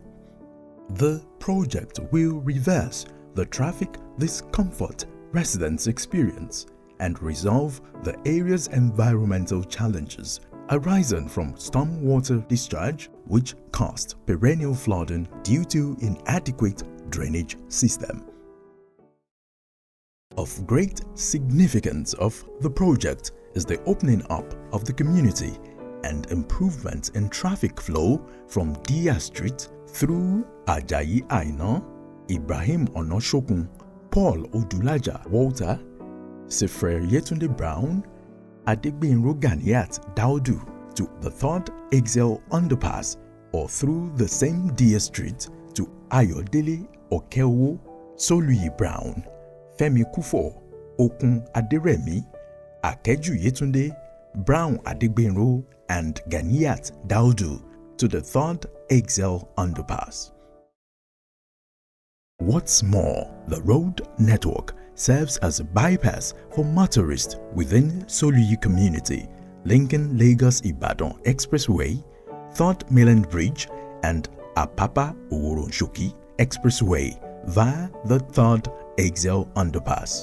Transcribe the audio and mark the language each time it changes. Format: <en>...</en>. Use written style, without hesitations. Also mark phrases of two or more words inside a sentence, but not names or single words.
<en>The project will reverse the traffic discomfort residents experience and resolve the area's environmental challenges arising from stormwater discharge, which caused perennial flooding due to inadequate drainage system. Of great significance of the project is the opening up of the community and improvement in traffic flow from Dia Street through Ajayi Aina, Ibrahim Onoshokun, Paul Odulaja Walter, Sefre Yetunde Brown, Adegbenro Ganiat Daudu to the 3rd Excel Underpass, or through the same Dia Street to Ayodele Okeowo, Soluyi Brown, Femi Kufo, Okun Aderemi, Akeju Yetunde, Brown Adegbenro, and Ganiat Daudu to the 3rd Excel Underpass. What's more, the road network serves as a bypass for motorists within Soluyi community, linking Lagos-Ibadan Expressway, 3rd Mainland Bridge, and Apapa Oworonshoki Expressway via the 3rd Excel Underpass.</en>